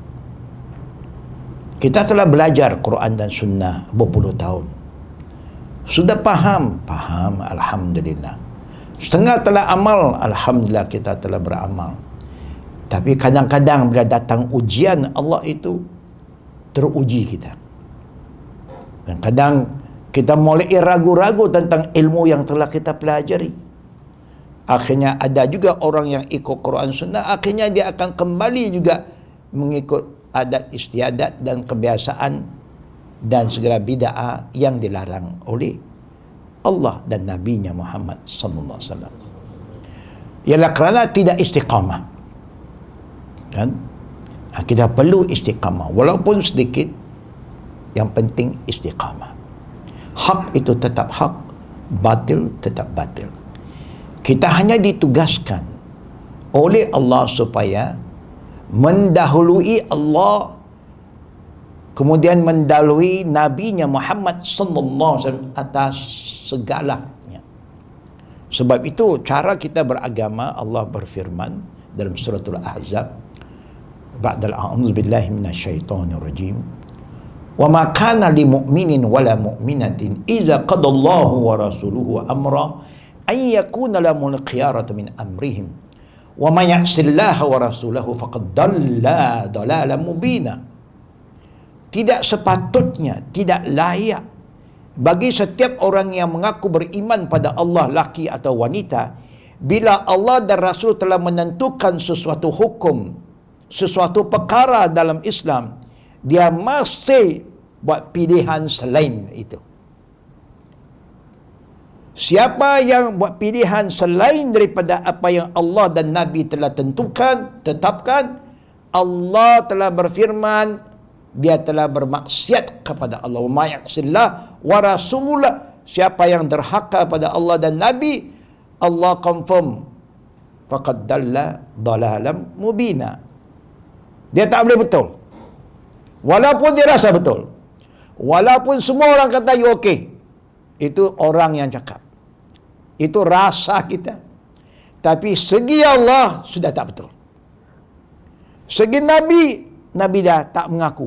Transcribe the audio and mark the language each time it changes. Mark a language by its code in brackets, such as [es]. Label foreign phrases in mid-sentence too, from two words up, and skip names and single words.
[ms] Kita telah belajar Quran dan Sunnah berpuluh tahun. Sudah faham, alhamdulillah. Setengah telah amal, alhamdulillah kita telah beramal. Tapi kadang-kadang bila datang ujian Allah itu, teruji kita. Dan kadang kita mulai ragu-ragu tentang ilmu yang telah kita pelajari. Akhirnya ada juga orang yang ikut Quran Sunnah, akhirnya dia akan kembali juga mengikut adat istiadat dan kebiasaan dan segala bid'ah yang dilarang oleh Allah dan Nabi-Nya Muhammad [ar] صلى الله عليه وسلم. [ms] Ialah kerana tidak istiqamah. Kan? Kita perlu istiqamah walaupun sedikit, yang penting istiqamah. Hak itu tetap hak, batil tetap batil. Kita hanya ditugaskan oleh Allah supaya mendahului Allah, kemudian mendahului Nabi-Nya Muhammad [ar] صلى الله عليه وسلم [ms] atas segalanya. Sebab itu cara kita beragama, Allah berfirman dalam suratul Ahzab, [ar] بعد أعوذ بالله من الشيطان الرجيم, وما كان لمؤمن ولا مؤمنة إذا قضى الله ورسوله أمرا أن يكون لهم الخيرة من أمرهم ومن يعص الله ورسوله فقد ضل ضلالا مبينا. [ms] Tidak sepatutnya, tidak layak bagi setiap orang yang mengaku beriman pada Allah, laki atau wanita, bila Allah dan Rasul telah menentukan sesuatu hukum, sesuatu perkara dalam Islam, dia masih buat pilihan selain itu. Siapa yang buat pilihan selain daripada apa yang Allah dan Nabi telah tentukan, tetapkan, Allah telah berfirman, dia telah bermaksiat kepada Allah. [ar] ويعص الله ورسوله. [ms] Siapa yang derhaka pada Allah dan Nabi, Allah confirm, [ar] فقد ضل ضلالا مبينا. [ms] Dia tak boleh betul. Walaupun dia rasa betul. Walaupun semua orang kata [en] you okay. [ms] Itu orang yang cakap. Itu rasa kita. Tapi segi Allah sudah tak betul. Segi Nabi, Nabi dah tak mengaku.